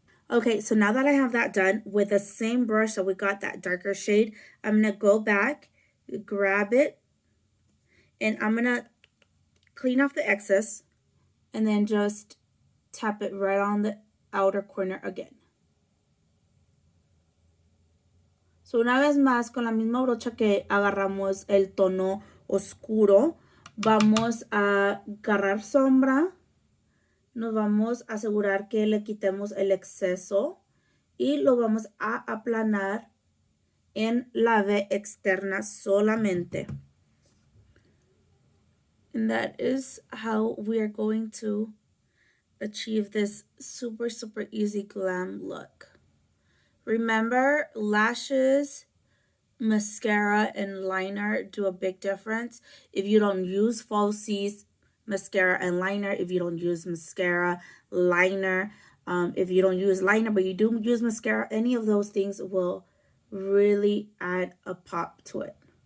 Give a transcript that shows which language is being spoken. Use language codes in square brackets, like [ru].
[en] Okay, so now that I have that done, with the same brush that we got that darker shade, I'm going to go back, grab it, and I'm going to clean off the excess and then just tap it right on the outer corner again. [es] So una vez más, con la misma brocha que agarramos el tono oscuro, vamos a agarrar sombra, nos vamos a asegurar que le quitemos el exceso y lo vamos a aplanar en la V externa solamente. [en] And that is how we are going to achieve this super easy glam look. Remember, lashes, mascara, and liner do a big difference. If you don't use falsies, mascara and liner, if you don't use mascara, liner, if you don't use liner but you do use mascara, any of those things will really add a pop to it.